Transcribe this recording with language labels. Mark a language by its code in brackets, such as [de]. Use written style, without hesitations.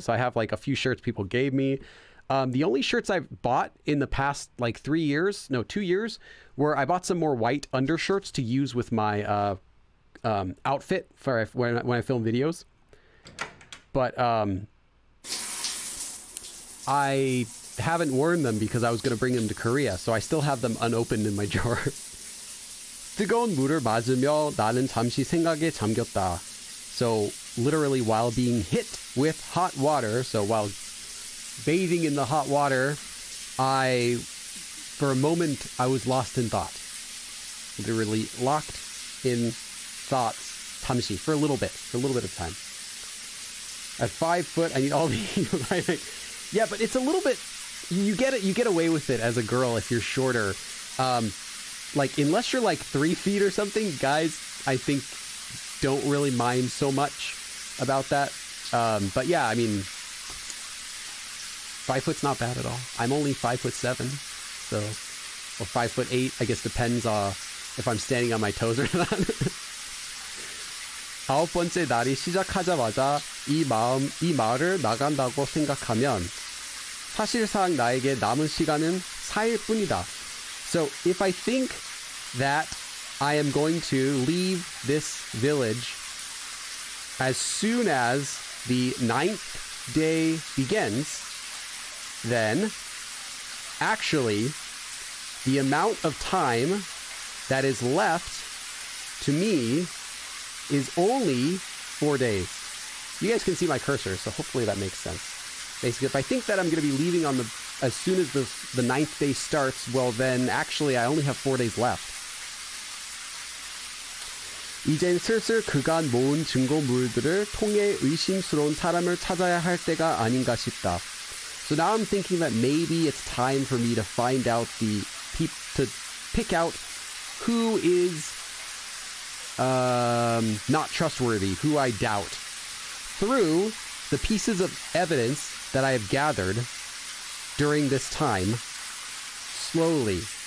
[en] So I have a few shirts people gave me. The only shirts I've bought in the past 2 years, were I bought some more white undershirts to use with my outfit for when I film videos. But I haven't worn them because I was going to bring them to Korea, so I still have them unopened in my drawer. [ko] 뜨거운 물을 맞으며 나는 잠시 생각에 잠겼다. [en] So literally while being hit with hot water, so while bathing in the hot water, for a moment, I was lost in thought. Literally locked in thoughts, tamshi, for a little bit of time. At 5 foot, I need all the yeah, but it's a little bit, you get away with it as a girl if you're shorter. Like, unless you're like 3 feet or something, guys, I think, don't really mind so much about that. But yeah, I mean, 5 foot's not bad at all. I'm only 5'7", so, or 5'8", I guess depends if I'm standing on my toes or not. [ko] 9번째 날이 시작하자마자 이 마을을 나간다고 생각하면 사실상 나에게 남은 시간은 4일 뿐이다. [en] So if I think that I am going to leave this village as soon as the 9th day begins, then actually the amount of time that is left to me is only 4 days. You guys can see my cursor, so hopefully that makes sense. Basically, if I think that I'm going to be leaving as soon as the 9th day starts, well then actually I only have 4 days left. [ko] 이젠 슬슬 그간 모은 증거물들을 통해 의심스러운 사람을 찾아야 할 때가 아닌가 싶다. [en] So now I'm thinking that maybe it's time for me to find out to pick out who is not trustworthy, who I doubt, through the pieces of evidence that I have gathered during this time, slowly.